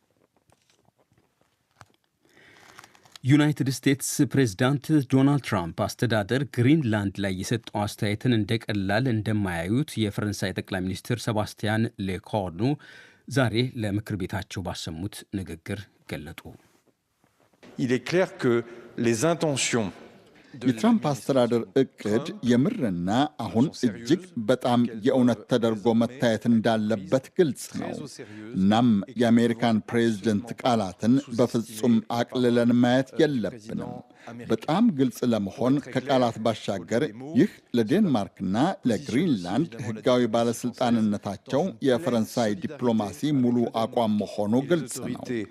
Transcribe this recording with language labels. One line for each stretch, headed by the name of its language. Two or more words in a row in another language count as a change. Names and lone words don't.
Amharic: ዩናይትድ ስቴትስ ፕሬዝዳንት ዶናልድ ትራምፕ አስተዳደር ግሪንላንድ ላይ የሰጠው አስተያየትን እንደ ቀላል እንደማያዩት የፈረንሳይ ጠቅላይ ሚኒስትር ሰባስቲያን ሌኮርኑ ዛሬ ለምክር ቤታቸው ባሰሙት ንግግር ገለጡ።
French: Il est clair que les intentions
Amharic: የትራምፕ አስተዳደር እቅድ የምርና አሁን እጅግ በጣም የእውነት ተደርጎ መታየት እንዳለበት ግልጽ ነው። እናም የአሜሪካን ፕሬዝደንት ቃላትን በፍጹም አቅልለን ማየት የለብንም። በጣም ግልጽ ለመሆን ከቃላት ባሻገር ይህ ለዴንማርክና ለግሪንላንድ ሕጋዊ ባለሥልጣንነታቸው የፈረንሳይ ዲፕሎማሲ ሙሉ አቋም መሆኑ ግልጽ ነው።